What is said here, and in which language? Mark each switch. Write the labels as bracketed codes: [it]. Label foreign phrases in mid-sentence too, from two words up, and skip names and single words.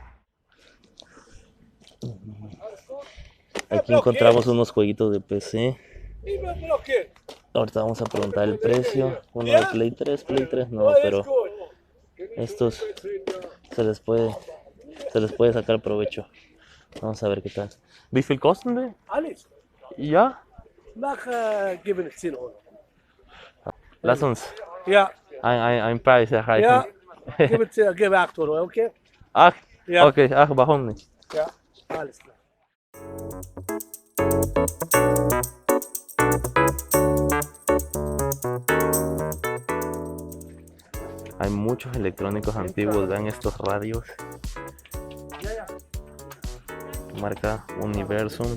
[es] Aquí encontramos unos jueguitos de PC. Ahorita vamos a preguntar el precio. Uno de Play 3 no, pero estos se les puede sacar provecho. Vamos a ver qué tal. [de] Wie viel kosten die? Alles. Ja, Mach, gib mir 10 Euro. lass uns Ja, ein Preis erreichen. ja. Gib 8 Euro, okay? Ach, Ja. okay, ach, warum nicht? Ja, alles klar. [es] Hay muchos electrónicos antiguos, vean estos radios. Marca Universum.